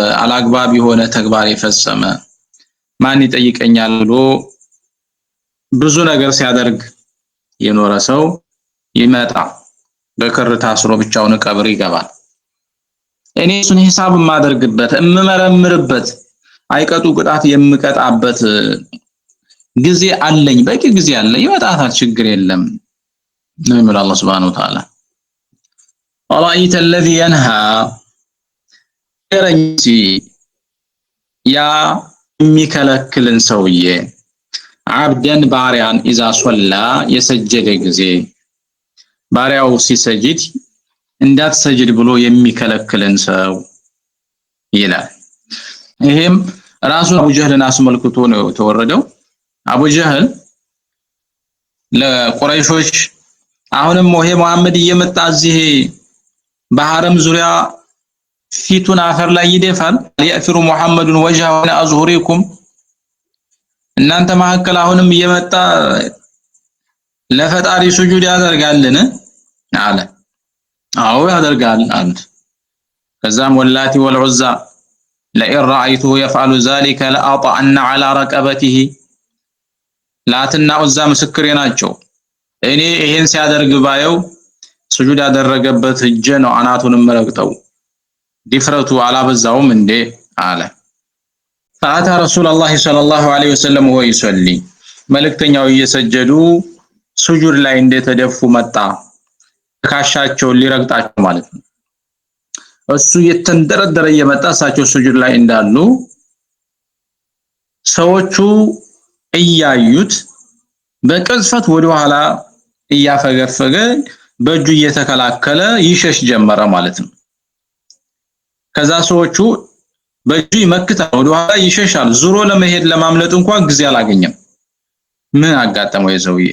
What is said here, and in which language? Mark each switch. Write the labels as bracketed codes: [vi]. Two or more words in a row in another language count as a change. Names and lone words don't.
[am] አላግባብ የሆነ ተግባር የፈጸመ ማን ይጠይቀኛል ብሎ ብዙ ነገር ሲያደርግ የኖረ ሰው ይመጣ በክር ታስሮ ብቻውን ቀብር ይገባል። እኔ እሱን ሂሳብ የማደርግበት እምመረምርበት አይቀጡ ቅጣት የምቀጣበት ጊዜ አለኝ፣ በቂ ጊዜ አለ፣ ይመጣታል፣ ችግር የለም ነው የሚለው አላህ [ar] سبحانه وتعالى። أرأيت الذي ينهى [am] ረንሲ ያ የሚከለክልን ሰውዬ አብደን ባሪያን [ar] إذا صلى [am] የሰጀደ ጊዜ ባሪያው ሲሰጅድ እንዳትሰጅድ ብሎ የሚከለክልን ሰው ይላል። ይሄም ራሱ አቡ ጀህልን አስመልክቶ ነው የተወረደው። አቡ ጀህል ለቁረይሾች አሁንም ወሄ መሐመድ እየመጣ እዚህ በሐረም ዙሪያ ፊቱን አፈር ላይ ይደፋል [ar] يأثر محمد وجهه على أظهركم [am] እናንተ መሐከል አሁንም እየመጣ ለፈጣሪ ሱጁድ ያደርጋልን አለ። አዎ ያደርጋል አንድ ከዛም [ar] واللات والعزى لئن رأيته يفعل ذلك لأطعن على رقبته [am] ላትና ዑዛ ምስክሬ ናቸው። እኔ ይሄን ሲያደርግ ባየው ስጁድ ያደረገበት እጄ ነው አናቱንም መረግጠው ዲፍረቱ አላበዛውም እንዴ አለ። [ar] فأتى رسول الله صلى الله عليه وسلم وهو يصلي [am] መልእክተኛው እየሰጀዱ ስጁድ ላይ እንደተደፉ መጣ። ካሻቸው ሊረግጣቸው ማለት ነው። እሱ የተንደረደረ እየመጣ እሳቸው ስጁድ ላይ እንዳሉ ሰዎቹ እያዩት በቅጽበት ወደ ኋላ እያፈገፈገ በእጁ እየተከላከለ ይሸሽ ጀመረ ማለት ነው። ከዛ ሰዎቹ በእጁ ይመክታል፣ ወደ ኋላ ይሸሻል። ዙሮ ለመሄድ ለማምለጥ እንኳን ጊዜ አላገኘም። ምን አጋጠመው የሰውዬ?